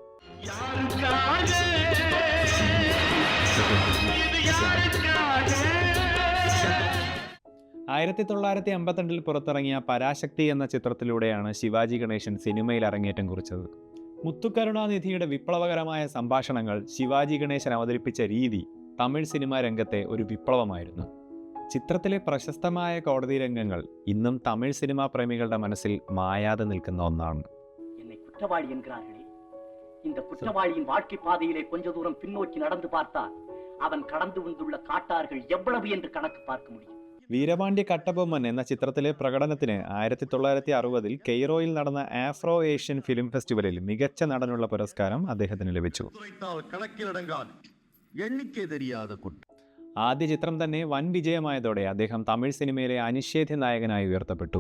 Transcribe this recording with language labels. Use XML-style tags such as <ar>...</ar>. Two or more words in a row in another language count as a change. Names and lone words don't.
<ml>1952 പുറത്തിറങ്ങിയ പരാശക്തി എന്ന ചിത്രത്തിലൂടെയാണ് ശിവാജി ഗണേശൻ സിനിമയിൽ അരങ്ങേറ്റം കുറിച്ചത്. മുത്തുകരുണാനിധിയുടെ വിപ്ലവകരമായ സംഭാഷണങ്ങൾ ശിവാജി ഗണേശൻ അവതരിപ്പിച്ച രീതി തമിഴ് സിനിമാ രംഗത്തെ ഒരു വിപ്ലവമായിരുന്നു. ചിത്രത്തിലെ പ്രശസ്തമായ കോടതി രംഗങ്ങൾ ഇന്നും തമിഴ് സിനിമാ പ്രേമികളുടെ മനസ്സിൽ മായാതെ നിൽക്കുന്ന ഒന്നാണ്.</ml> <ta>இந்த குற்றவாளியின் வாழ்க்கை பாதையிலே கொஞ்ச தூரம் பின்னோக்கி நடந்து பார்த்தால் அவன் கடந்து வந்துள்ள காட்டார்கள் எவ்வளவு என்று கணக்கு பார்க்க முடியும்.</ta> <ml>വീരപാണ്ഡ്യ കട്ടബൊമ്മൻ എന്ന ചിത്രത്തിലെ പ്രകടനത്തിന് 1960 കെയ്റോയിൽ നടന്ന ആഫ്രോ ഏഷ്യൻ ഫിലിം ഫെസ്റ്റിവലിൽ മികച്ച നടനുള്ള പുരസ്കാരം അദ്ദേഹത്തിന് ലഭിച്ചു. ആദ്യ ചിത്രം തന്നെ വൻ വിജയമായതോടെ അദ്ദേഹം തമിഴ് സിനിമയിലെ അനിഷേധ്യ നായകനായി ഉയർത്തപ്പെട്ടു.</ml>